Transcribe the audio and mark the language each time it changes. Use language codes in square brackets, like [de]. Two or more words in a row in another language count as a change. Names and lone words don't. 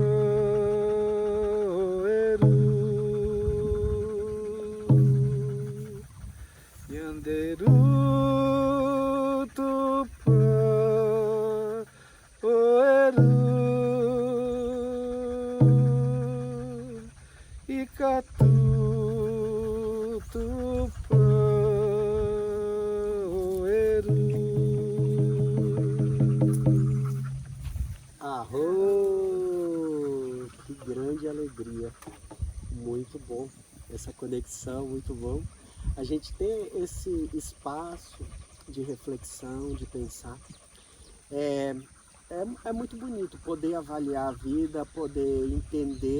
[gn] Oeru, Yanderu Tupã, Oeru, Icatu Tupã, Oeru. Arro! [pt] Que grande alegria. Muito bom essa conexão, muito bom. A gente ter esse espaço de reflexão, de pensar. É muito bonito poder avaliar a vida, poder entender.